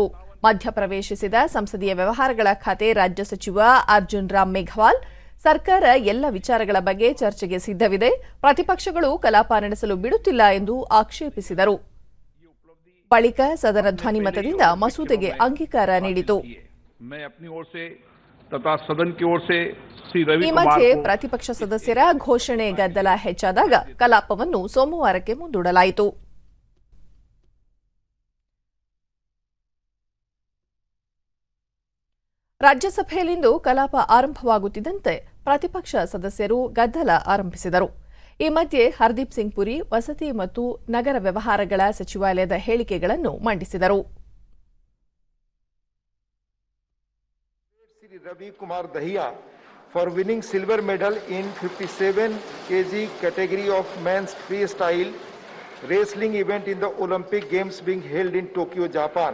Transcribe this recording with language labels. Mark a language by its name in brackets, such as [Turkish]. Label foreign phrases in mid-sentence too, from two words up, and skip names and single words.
[Kannada] ಮಧ್ಯಪ್ರವೇಶಿಸಿದ ಸಂಸದೀಯ ವ್ಯವಹಾರಗಳ ಖಾತೆ ರಾಜ್ಯ ಸಚಿವ ಅರ್ಜುನ್ ರಾಮ್ ಮೇಘವಾಲ್ ಸರ್ಕಾರ ಎಲ್ಲ ವಿಚಾರಗಳ ಬಗ್ಗೆ ಚರ್ಚೆಗೆ ಸಿದ್ಧವಿದೆ, ಪ್ರತಿಪಕ್ಷಗಳು ಕಲಾಪ ನಡೆಸಲು ಬಿಡುತ್ತಿಲ್ಲ ಎಂದು ಆಕ್ಷೇಪಿಸಿದರು. ಬಳಿಕ ಸದನ ಧ್ವನಿಮತದಿಂದ ಮಸೂದೆಗೆ ಅಂಗೀಕಾರ ನೀಡಿತು. [Hindi] मैं अपनी ओर से तथा सदन की ओर से श्री रवि [Kannada] ಈ [Hindi] कुमार [Kannada] ಮಧ್ಯೆ [Hindi] को [Kannada] ಪ್ರತಿಪಕ್ಷ ಸದಸ್ಯರ ಘೋಷಣೆ ಗದ್ದಲ ಹೆಚ್ಚಾದಾಗ ಕಲಾಪವನ್ನು ಸೋಮವಾರಕ್ಕೆ ಮುಂದೂಡಲಾಯಿತು. ರಾಜ್ಯಸಭೆಯಲ್ಲಿಂದು ಕಲಾಪ ಆರಂಭವಾಗುತ್ತಿದ್ದಂತೆ ಪ್ರತಿಪಕ್ಷ ಸದಸ್ಯರು ಗದ್ದಲ ಆರಂಭಿಸಿದರು. ಈ ಮಧ್ಯೆ ಹರ್ದೀಪ್ ಸಿಂಗ್ ಪುರಿ ವಸತಿ ಮತ್ತು ನಗರ ವ್ಯವಹಾರಗಳ ಸಚಿವಾಲಯದ ಹೇಳಿಕೆಗಳನ್ನು ಮಂಡಿಸಿದರು. [English] Shri Ravi Kumar Dahiya for winning silver medal in 57 kg category of men's freestyle wrestling event in the Olympic Games being held in Tokyo, Japan.